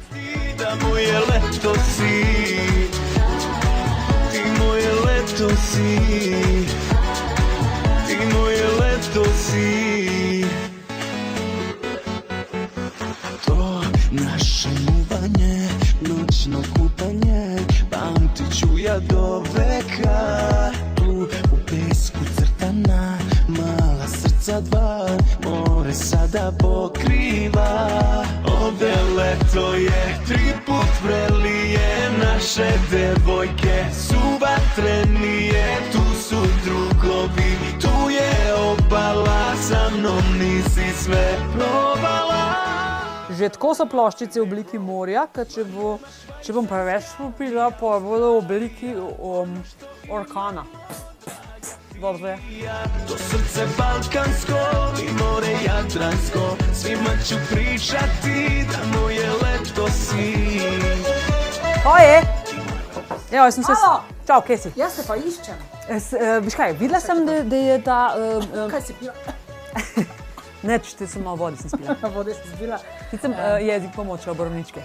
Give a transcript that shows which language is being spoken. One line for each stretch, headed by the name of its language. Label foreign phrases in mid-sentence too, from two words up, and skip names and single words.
Serbian: Da moje leto si, ti moje leto si, ti moje leto si. To naše muvanje, nočno kupanje, pamtit ću ja do veka. Tu u pesku crtana, mala srca dva, more sada pokriva. Ovdje leto je 3 put vrelije, naše devojke su vatrenije. Tu su drugovi, tu je obala, sa mnom nisi sve probala.
Slovenian: Že tako so ploščice v obliki morja, ker če bom preveč popila, pa bodo v obliki orkana. Dobro je.
Serbian: To srce balkansko i more jadransko, svima ću pričati da moje leto si.
Slovenian: Kaj je? Ja, sem se... Halo! Čau, kje si? Jaz se pa iščem. Viš kaj, videla sem, da je ta... Kaj si pila? Neč, te sem malo vode sem spila. Vode si zbila. Ti sem jezik pomočila borovničke.